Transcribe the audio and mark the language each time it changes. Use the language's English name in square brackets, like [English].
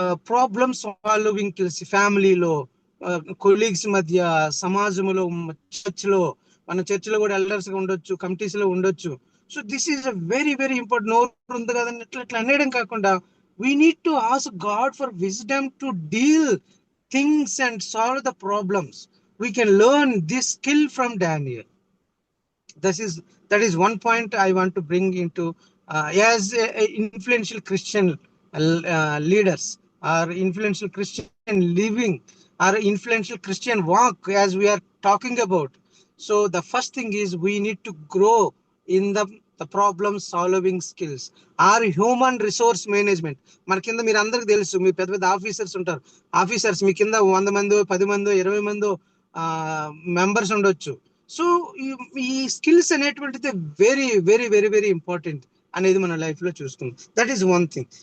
[Telugu] Problem solving skills ఫ్యామిలీలో, colleagues మధ్య, సమాజంలో, చర్చ్ లో, మన చర్చ్ లో కూడా ఎల్డర్స్ గా ఉండొచ్చు, కమిటీస్ లో ఉండొచ్చు. [English] So this is a very very important. [Telugu] నోరు ఉంది కదండి ఇట్లా అనేయడం కాకుండా [English] We need to ask God for wisdom to deal things and solve the problems. We can learn this skill from Daniel. That is one point I want to bring into as influential Christian leaders, or influential Christian living, or influential Christian walk, as we are talking about. So the first thing is we need to grow in the problem solving skills, or human resource management. [Telugu] మన కింద మీరు అందరికి తెలుసు, మీ పెద్ద పెద్ద officers ఉంటారు. Officers మీ కింద 100 మందో 10 మందో 20 మందో మెంబర్స్ ఉండొచ్చు. సో ఈ స్కిల్స్ అనేటువంటిది very very very very important అనేది మన లైఫ్ లో చూసుకుందాం. [English] That is one thing.